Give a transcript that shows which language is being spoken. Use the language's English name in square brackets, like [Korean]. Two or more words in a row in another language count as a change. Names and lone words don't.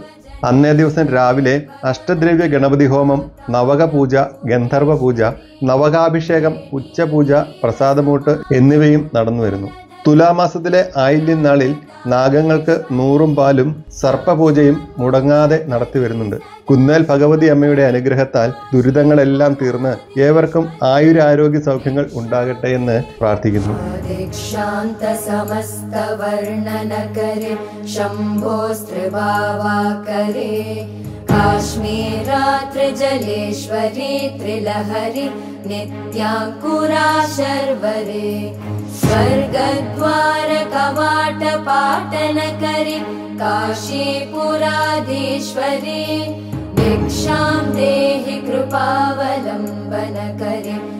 [Malayalam] അന്നേ ദിവസം രാവിലെ അഷ്ടദ്രവ്യ ഗണപതി ഹോമം, നവക പൂജ, ഗന്ധർവ പൂജ, നവകാഭിഷേകം, ഉച്ചപൂജ, പ്രസാദമൂട്ട് എന്നിവയും നടന്നു വരുന്നു. തുലാമാസത്തിലെ ആയില്യം നാളിൽ നാഗങ്ങൾക്ക് 100 പാലും സർപ്പപൂജയും മുടങ്ങാതെ നടത്തി വരുന്നുണ്ട്. കുന്നേൽ ഭഗവതി അമ്മയുടെ അനുഗ്രഹത്താൽ ദുരിതങ്ങളെല്ലാം തീർന്ന് ഏവർക്കും ആയുരാരോഗ്യ സൗഖ്യങ്ങൾ ഉണ്ടാകട്ടെ എന്ന് പ്രാർത്ഥിക്കുന്നു. [Sanskrit] काश्मीरात्रिजलेश्वरी त्रिलहरी नित्याङ्कुरा शर्वरे स्वर्गद्वार कवाट पाटनकरी काशीपुराधीश्वरी भिक्षां देहि कृपावलम्बनकरी